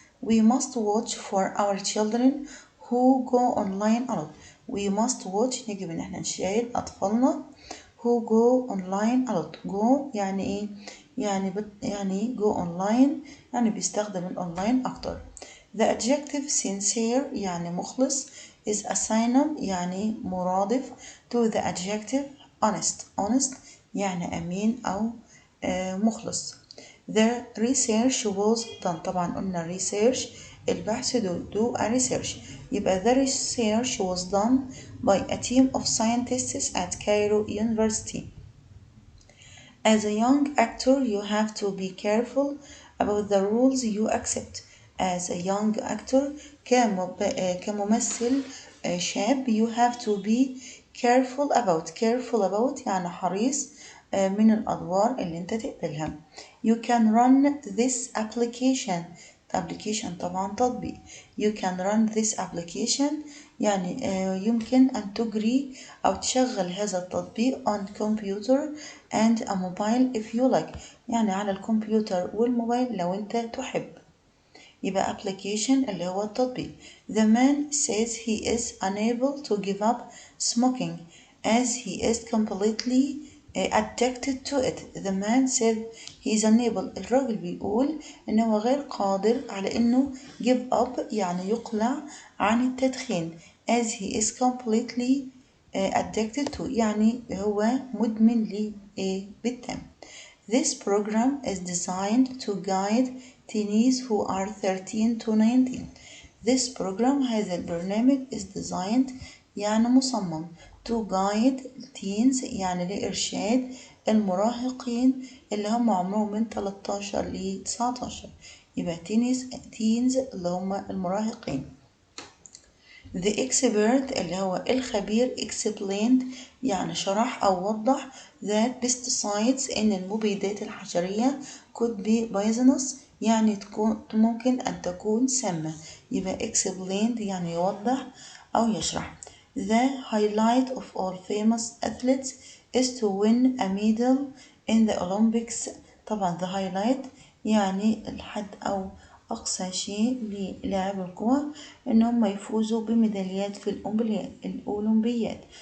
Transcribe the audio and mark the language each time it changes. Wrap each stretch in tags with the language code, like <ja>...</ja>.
<en>We must watch for our children who go online a lot. We must watch</en> <ar>يجب ان احنا نشاهد اطفالنا</ar> <en>who go online a lot.</en> <ar>go يعني ايه؟ يعني</ar> <en>go online</en> <ar>يعني بيستخدم الاونلاين اكتر.</ar> <en>The adjective sincere</en> <ar>يعني مخلص</ar> <en>is a synonym</en> <ar>يعني مرادف</ar> <en>to the adjective honest</en> <ar>يعني أمين أو مخلص.</ar> <en>The research was done.</en> <ar>طبعا قلنا</ar> <en>research</en> <ar>البحث</ar> <en>do a research. يبقى the research was done by a team of scientists at Cairo University. As a young actor you have to be careful about the rules you accept. As a young actor</en> <ar>كممثل شاب</ar> <en>you have to be careful about</en> <ar>يعني حريص من الأدوار اللي أنت تقبلها.</ar> <en>You can run this application</en> <ar>طبعا تطبيق.</ar> <en>You can run this application</en> <ar>يعني يمكن أن تجري أو تشغل هذا التطبيق</ar> <en>on computer and a mobile if you like</en> <ar>يعني على الكمبيوتر والموبايل لو أنت تحب. يبقى application اللي هو التطبيق.</ar> <en>The man says he is unable to give up smoking as he is completely addicted to it. The man said he is unable.</en> <ar>الراجل بيقول إنه غير قادر على إنه</ar> <en>give up</en> <ar>يعني يقلع عن التدخين</ar> <en>as he is completely addicted to</en> <ar>يعني هو مدمن بالتام.</ar> <en>This program is designed to guide teens who are 13 to 19. This program</en> <ar>هذا البرنامج</ar> <en>is designed</en> <ar>يعني مصمم</ar> <en>to guide teens</en> <ar>يعني لإرشاد المراهقين اللي هم عمرهم من 13 ل 19. يبقى teens اللي هم المراهقين.</ar> <en>The expert</en> <ar>اللي هو الخبير</ar> <en>explained</en> <ar>يعني شرح أو وضح</ar> <en>that pesticides</en> <ar>إن المبيدات الحشرية</ar> <en>could be poisonous</en> <ar>يعني ممكن أن تكون سامة. يبقى explained يعني يوضح أو يشرح.</ar> <en>The highlight of all famous athletes is to win a medal in the Olympics.</en> <ar>طبعا</ar> <en>the highlight</en> <ar>يعني الحد أو أقصى شيء للاعب القوى إن هم يفوزوا بميداليات في الأولمبياد.</ar>